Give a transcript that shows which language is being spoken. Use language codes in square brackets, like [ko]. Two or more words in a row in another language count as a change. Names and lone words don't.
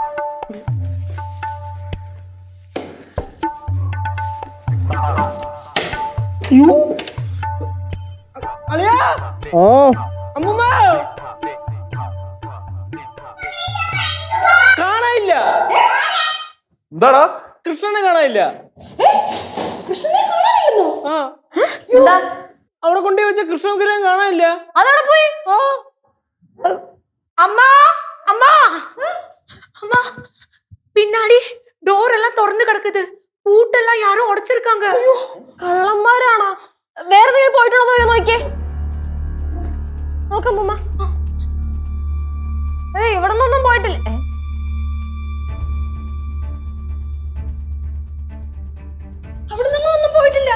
[ml] അളിയാ അമ്മൂമ്മ കാണാനില്ല. എന്താടാ? കൃഷ്ണനെ കാണാനില്ല. ആ എന്താ അവിടെ കൊണ്ടുപോയി വെച്ച കൃഷ്ണ വിഗ്രഹം കാണാനില്ല. അതവിടെ പോയി. [ta] அம்மா அம்மா அம்மா பின்னாடி டோர் எல்லாம் திறந்து கிடக்குது. பூட்டெல்லாம் யாரும் உடைச்சிருக்காங்க. [ml] കള്ളന്മാരാണോ? വേറെ എന്തെങ്കിലും പോയിട്ടുണ്ടോ നോക്കിയേ. നോക്കമ്മ. ഇവിടെ നിന്നൊന്നും പോയിട്ടില്ല. അവിടെ നിന്നൊന്നും പോയിട്ടില്ല.